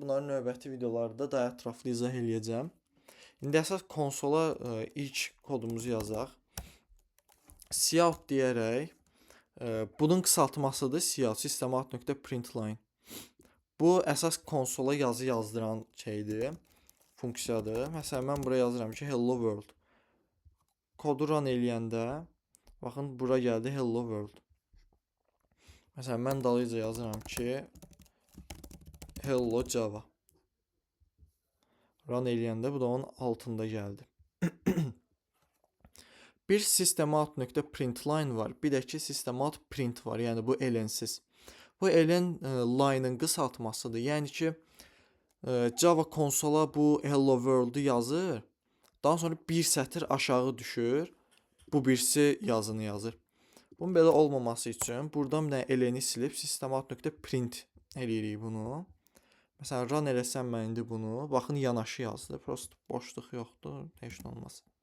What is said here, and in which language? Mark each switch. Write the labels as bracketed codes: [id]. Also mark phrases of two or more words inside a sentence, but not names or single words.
[az] Bunların növbəti videolarda daha ətraflı izah eləyəcəm. İndi əsas konsola ilk kodumuzu yazaq. Cout deyərək, bunun qısaltmasıdır cout, systemout.println. Bu əsas konsola yazı yazdıran şeydir, funksiyadır. Məsələn, mən buraya yazıram ki, [en] hello world. [az] Kodu run eləyəndə, baxın, bura gəldi [en] hello world. [az] Məsələn, mən dalıca yazıram ki, [en] hello Java. [az] Run eləyəndə bu da onun altında gəldi. Bir systemout.println var, bir də ki systemout print var, yəni bu elensiz. Bu elen line-ın qısaltmasıdır. Yəni ki, Java konsola bu [en] hello world-u [az] yazır, daha sonra bir sətir aşağı düşür, bu birisi yazını yazır. Bunun belə olmaması üçün buradan bir dənə eleni silib systemout.print eləyirik bunu. Məsələn, run eləsəm mən indi bunu, baxın yanaşı yazdı, prosto boşluq yoxdur, heç nə olmaz.